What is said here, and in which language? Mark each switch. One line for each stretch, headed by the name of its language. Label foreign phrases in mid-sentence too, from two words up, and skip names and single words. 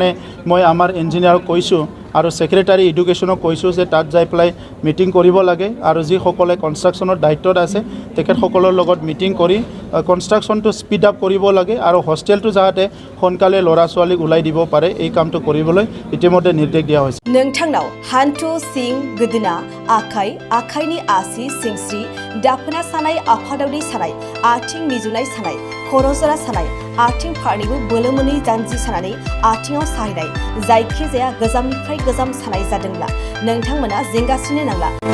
Assamese: এইকাৰণে মই আমাৰ ইঞ্জিনিয়াৰক কৈছোঁ আৰু
English: Secretary Education
Assamese: কৈছোঁ যে তাত যাই পেলাই মিটিং কৰিব লাগে আৰু যিসকলে কনষ্ট্ৰাকশ্যনৰ দায়িত্বত আছে তেখেতসকলৰ লগত মিটিং কৰি কনষ্ট্ৰাকশ্যনটো
English: speed up
Assamese: কৰিব লাগে আৰু হোষ্টেলটো যাতে সোনকালে ল'ৰা ছোৱালীক ওলাই দিব পাৰে এই কামটো কৰিবলৈ ইতিমধ্যে নিৰ্দেশ দিয়া হৈছে।
Bodo: नोंथांनाव हान्थु सिं गोदोना आखाइ आखाइनि आसि सिंस्रि दाफोना सानाय आफादावनि सानाय आथिं मिजुनाय सानाय खर' जरा सानाय आथिं फारनैबो बोलो मोनै जानजि सानानै आथिङाव साहैनाय जायखिजाया गोजामनिफ्राय गोजाम सानाय जादोंब्ला नोंथांमोना जिंगासिनो नांला।